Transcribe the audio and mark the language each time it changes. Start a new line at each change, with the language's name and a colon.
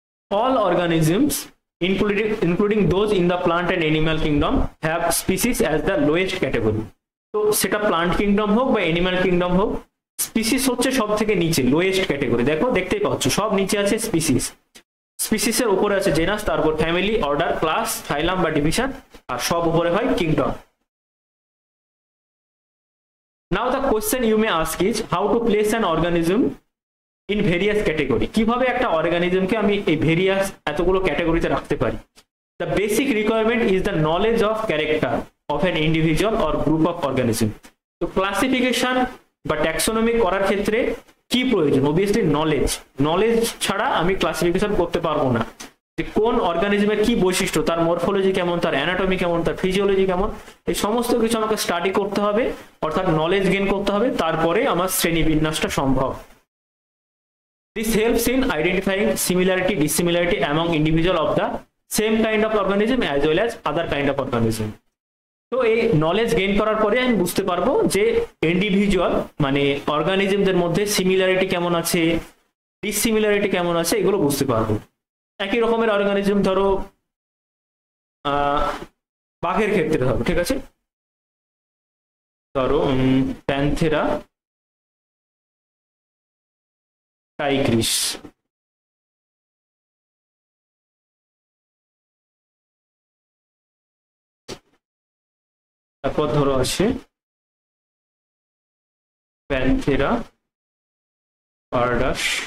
English: All organisms, including those in the plant and animal kingdom, have species as the lowest category.
Bangla: তো সেটা plant kingdom হোক বা animal kingdom হোক, species হচ্ছে সব থেকে নিচে, লোয়েস্ট ক্যাটাগরি। দেখো, দেখতেই পাচ্ছ সব নিচে আছে স্পিসিস, স্পিসিসের উপরে আছে জেনাস, তারপর ফ্যামিলি, অর্ডার, ক্লাস, ফাইলাম বা ডিভিশন, আর সব উপরে হয় kingdom.
English: Now the question you may ask is how to place an organism in various category.
Bangla: কিভাবে একটা অর্গানিজমকে আমি এই ভেরিয়াস এতগুলো ক্যাটাগরিতে রাখতে পারি?
English: The basic requirement is the knowledge of character of an individual or group of organism.
Bangla: তো classification বা ট্যাক্সোনমি করার ক্ষেত্রে কি প্রয়োজন? অবভিয়াসলি নলেজ ছাড়া আমি ক্লাসিফিকেশন করতে পারবো না, যে কোন অর্গানিজমের কি বৈশিষ্ট্য, তার মরফোলজি কেমন, তার অ্যানাটমি কেমন, তার ফিজিওলজি কেমন, এই সমস্ত কিছু আমাকে স্টাডি করতে হবে, অর্থাৎ নলেজ গেইন করতে হবে, তারপরে আমার শ্রেণী বিন্যাসটা সম্ভব।
English: This helps in identifying similarity, dissimilarity among individual of the same kind of organism as well as other kind of organism.
Bangla: তো এই নলেজ গেইন করার পরে আমি বুঝতে পারবো যে ইন্ডিভিজুয়াল মানে অর্গানিজমদের মধ্যে সিমিলারিটি কেমন আছে, ডিসিমিলারিটি কেমন আছে, এগুলো বুঝতে পারবো। একই রকমের অর্গানিজম, ধরো বাঘের ক্ষেত্রে ধরো, ঠিক আছে, ধরো প্যান্থেরা টাইগ্রিস, তারপর ধরো আছে প্যান্থেরা পারডাস।